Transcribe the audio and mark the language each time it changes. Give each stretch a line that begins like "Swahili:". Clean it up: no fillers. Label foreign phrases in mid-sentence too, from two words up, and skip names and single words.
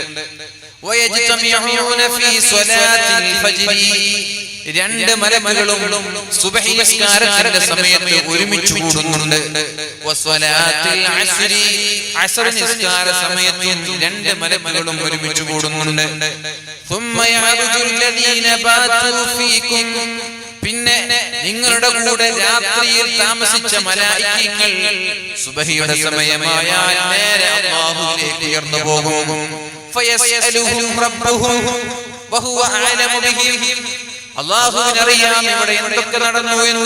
Arabic: ويجتمعون في صلاة الفجر.
Malayalam: രണ്ട് മലക്കുകളും സുബ്ഹി നിസ്കാരത്തിന്റെ സമയത്ത് ഒരുമിച്ച് കൂടുന്നുണ്ട്.
Arabic: وصلاة العصر.
Malayalam: അസ്ർ നിസ്കാര സമയത്തും രണ്ട് മലക്കുകളും ഒരുമിച്ച് കൂടുന്നുണ്ട്.
Arabic: ثم يعرج الذين باتوا فيكم.
Malayalam: പിന്നെ നിങ്ങളുടെ കൂടെ രാത്രിയിൽ താമസിച്ച മലായികകൾ സുബ്ഹിയുടെ സമയമായാൽ നേരെ അല്ലാഹുവിലേക്ക് ഉയർന്നു പോകും.
Arabic: فيسألهم ربهم وهو أعلم بهم.
Malayalam: അല്ലാഹുവിനറിയാം ഇവിടെ എന്തൊക്കെ നടന്നു എന്ന്.